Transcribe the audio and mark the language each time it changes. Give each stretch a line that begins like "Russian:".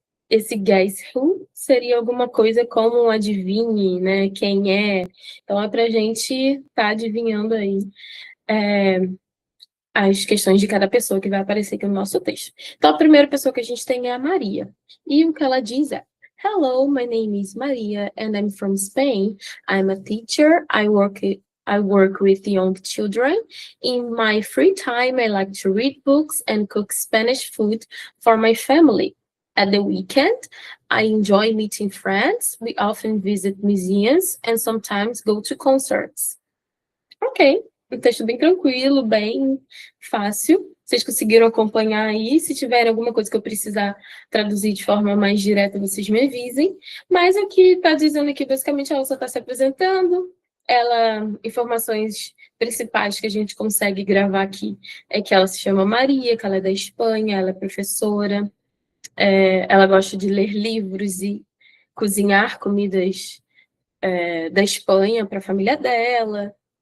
Portuguese: Esse Guess Who seria alguma coisa como um adivinhe, né? Quem é? Então é para a gente estar adivinhando aí as questões de cada pessoa que vai aparecer aqui no nosso texto. Então a primeira pessoa que a gente tem é a Maria. E o que ela diz é:
English: Hello, my name is Maria and I'm from Spain. I'm a teacher. I work with young children. In my free time, I like to read books and cook Spanish food for my family. At the weekend, I enjoy meeting friends. We often visit museums and sometimes go to concerts.
Portuguese: Ok, um texto bem tranquilo, bem fácil. Vocês conseguiram acompanhar aí? Se tiver alguma coisa que eu precisar traduzir de forma mais direta, vocês me avisem. Mas aqui está dizendo que basicamente ela só está se apresentando. Informações principais que a gente consegue gravar aqui é que ela se chama Maria, que ela é da Espanha, ela é professora, ela gosta de ler livros e cozinhar comidas da Espanha para a família dela.